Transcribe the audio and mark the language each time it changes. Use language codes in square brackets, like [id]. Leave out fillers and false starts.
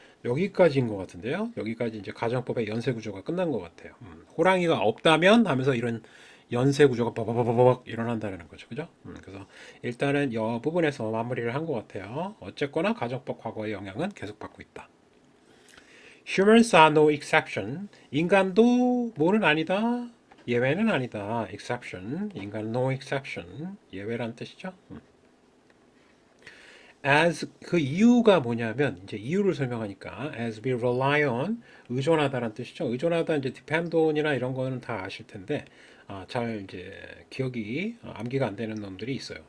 [ko] 여기까지인 것 같은데요. 여기까지 이제 가정법의 연쇄 구조가 끝난 것 같아요. 호랑이가 없다면 하면서 이런 연쇄 구조가 버벅버벅 일어난다는 거죠. 그죠? 그래서 일단은 이 부분에서 마무리를 한 것 같아요. 어쨌거나 가정법 과거의 영향은 계속 받고 있다. [en] Humans are no exception. [ko] 인간도 뭐는 아니다. 예외는 아니다. exception. 인간 [en] no exception. [ko] 예외란 뜻이죠. As 그 이유가 뭐냐면 이제 이유를 설명하니까 [en] as we rely on [ko] 의존하다라는 뜻이죠. 의존하다 이제 depend on이나 이런 거는 다 아실 텐데 잘 이제 기억이 암기가 안 되는 놈들이 있어요.